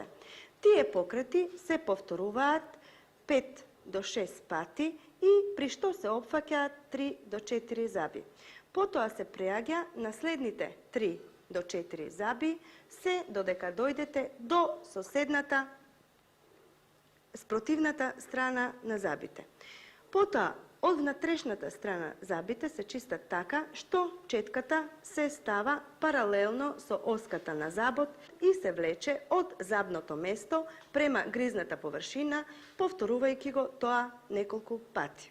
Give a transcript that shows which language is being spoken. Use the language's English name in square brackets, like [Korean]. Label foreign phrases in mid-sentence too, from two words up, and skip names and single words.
[Macedonian] Тие покрети се повторуваат 5 до 6 пати и при што се опфаќа 3 до 4 заби. Потом се преаѓа наследните 3 до 4 заби, се додека дојдете до соседната sprotivната strana на забите. Потоа, од внатрешната страна забите се чистат така, што четката се става паралелно со оската на забот и се влече од забното место према гризната површина, повторувајќи го тоа неколку пати.